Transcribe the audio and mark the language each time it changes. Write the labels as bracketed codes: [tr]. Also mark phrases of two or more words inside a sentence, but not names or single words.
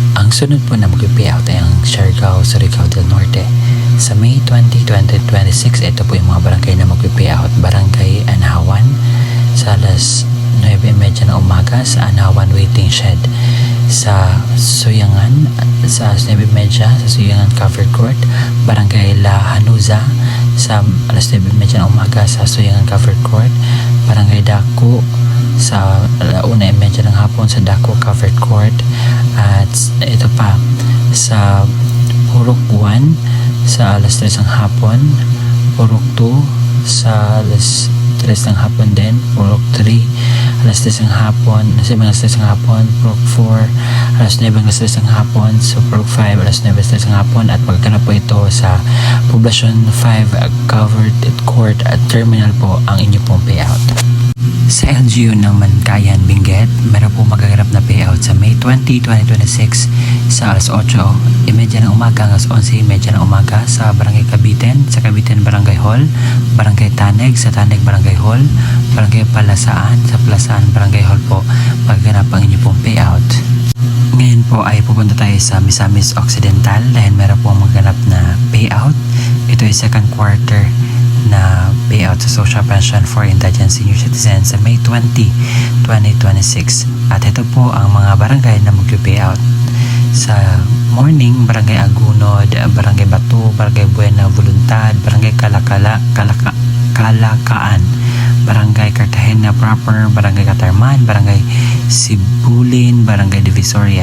[tl] sunod po na mag-payout ay ang Siargao, Surigao del Norte. Sa May 20, 2026, ito po yung mga barangay na mag-payout. Barangay Anahawan sa alas 9:30 ng umaga sa Anahawan Waiting Shed. Sa Suyangan sa alas 9:30 sa Suyangan Covered Court. Barangay La Hanuza sa alas 9:30 ng umaga sa Suyangan Covered Court. Barangay Dako sa 1:30 ng hapon sa Dako Covered Court. At ito pa sa Purok 1 sa alas 3 ng hapon, Purok 2 sa alas 3 ng hapon din, Purok 3 alas 3 ng hapon, alas 3 ng hapon, Purok 4 alas 9 alas 3 ng hapon, so Purok 5 alas 9 alas 3 ng hapon. At magkana po ito sa Poblacion 5 Covered Court at Terminal po ang inyo pong payout. Sa LGU ng Mankayan, Benguet, meron po magaganap na payout sa May 20, 2026 sa alas 8:30 ng umaga hanggang 11:30 ng umaga sa Barangay Caviten, sa Caviten Barangay Hall, Barangay Taneg, sa Taneg Barangay Hall, Barangay Palasaan, sa Palasaan Barangay Hall po magaganap ang inyo pong payout. Ngayon po ay pupunta tayo sa Misamis Occidental dahil meron po magaganap na payout. Ito ay [en] second quarter [tl] na payout sa [en] social pension for indigent senior citizens [tl] sa May 20, 2026. At ito po ang mga barangay na mag-payout. Sa morning, Barangay Agunod, Barangay Bato, Barangay Buena Voluntad, Barangay Kalakaan, Barangay Cartagena Proper, Barangay Catarman, Barangay Sibulin, Barangay Divisoria.